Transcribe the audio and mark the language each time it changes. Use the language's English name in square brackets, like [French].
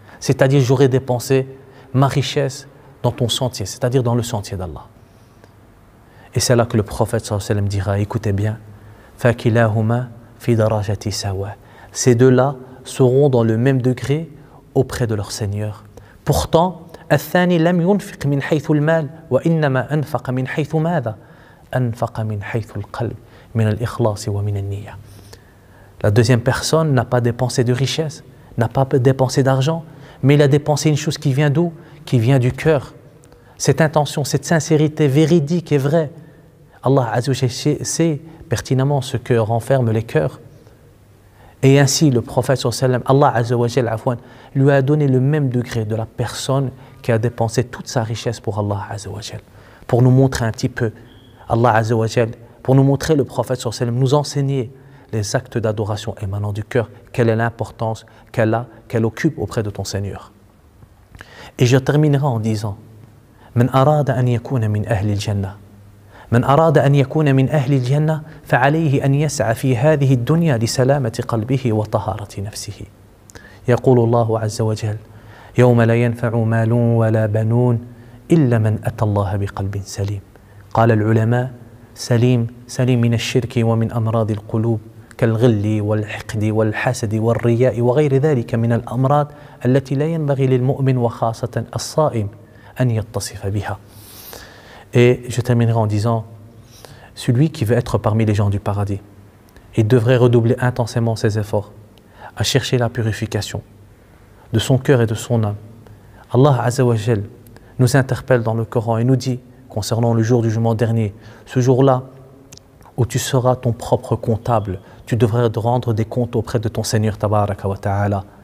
[French] C'est-à-dire, j'aurais dépensé ma richesse dans ton sentier, c'est-à-dire dans le sentier d'Allah. Et c'est là que le prophète sallallahu alayhi wa sallam dira, écoutez bien, [Arabic] فَكِلَاهُمَا فِي دَرَجَةِ سَوَاءٍ. [French] Ces deux-là seront dans le même degré auprès de leur Seigneur. Pourtant, [Arabic] الثاني لم ينفق من حيث المال وإنما أنفق من حيث ماذا؟ أنفق من حيث القلب من الإخلاص ومن النية. [French] La deuxième personne n'a pas dépensé de richesse, n'a pas dépensé d'argent, mais il a dépensé une chose qui vient d'où? Qui vient du cœur. Cette intention, cette sincérité véridique et vraie. Allah Azza wa Jalla sait pertinemment ce que renferment les cœurs. Et ainsi, le prophète sallallahu alayhi wa sallam, Allah Azza wa Jalla lui a donné le même degré de la personne qui a dépensé toute sa richesse pour Allah Azza wa Jalla. Pour nous montrer un petit peu, Allah Azza wa Jalla, pour nous montrer le prophète sallallahu alayhi wa sallam, nous enseigner les actes d'adoration émanant du cœur, quelle est l'importance qu'elle occupe auprès de ton Seigneur. Et je terminerai en disant, [Arabic] من أراد أن يكون من أهل الجنة من أراد أن يكون من أهل الجنة فعليه أن يسعى في هذه الدنيا لسلامة قلبه وطهارة نفسه. يقول الله عز وجل يوم لا ينفع مال ولا بنون إلا من أتى الله بقلب سليم. قال العلماء سليم من الشرك ومن أمراض القلوب كالغل والحقد والحسد والرياء وغير ذلك من الأمراض التي لا ينبغي للمؤمن وخاصة الصائم أن يتصف بها. [French] Et je terminerai en disant, celui qui veut être parmi les gens du paradis, il devrait redoubler intensément ses efforts à chercher la purification de son cœur et de son âme. Allah Azza wa Jal nous interpelle dans le Coran et nous dit, concernant le jour du jugement dernier, ce jour-là où tu seras ton propre comptable, tu devrais rendre des comptes auprès de ton Seigneur Tabaraka wa Ta'ala.